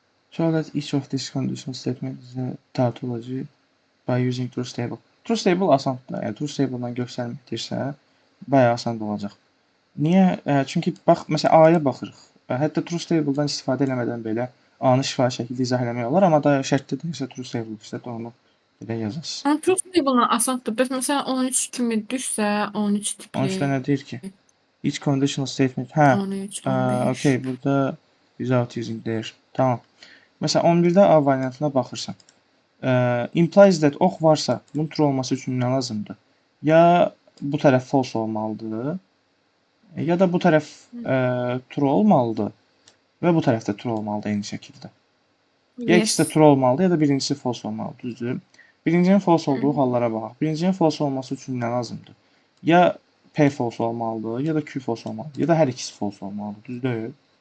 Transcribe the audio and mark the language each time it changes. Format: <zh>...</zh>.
<en>So that each of these conditional statements is a tautology by using truth table.</en> <az>Truth table asandır. Yəni truth table-dan göstərməkdirsə, bayağı asan olacaq. Niyə? Çünki bax, məsələn, A-ya baxırıq. Hətta truth table-dan istifadə eləmədən belə A-nı şifahi şəkildə izah eləmək olar, amma da şərtdə deyilsə truth table işlət, onu belə yazasınız. Ama truth table'dan asandır. Bəs mesela 13 kimi düşsə, 13 tipli. 13-də nə deyir ki?</az> <en>Each conditional statement.</en> <az>Hə. 13, 15.</az> <en>Okay,</en> <az>burada</az> <en>without using there.</en> <az>Tamam. Məsələn, 11-də A variantına baxırsan.</az> <en>Implies that</en> <az>ox varsa, bunun true olması üçün nə lazımdır? Ya bu tərəf false olmalıdır, ya da bu tərəf true olmalıdır və bu tərəf də true olmalıdır eyni şəkildə. Ya ikisi də true olmalıdır, ya da birincisi false olmalıdır, düzdür? Birincinin false olduğu hallara baxaq. Birincinin false olması üçün nə lazımdır? Ya P false olmalıdır, ya da Q false olmalıdır, ya da hər ikisi false olmalıdır, düzdür?</az>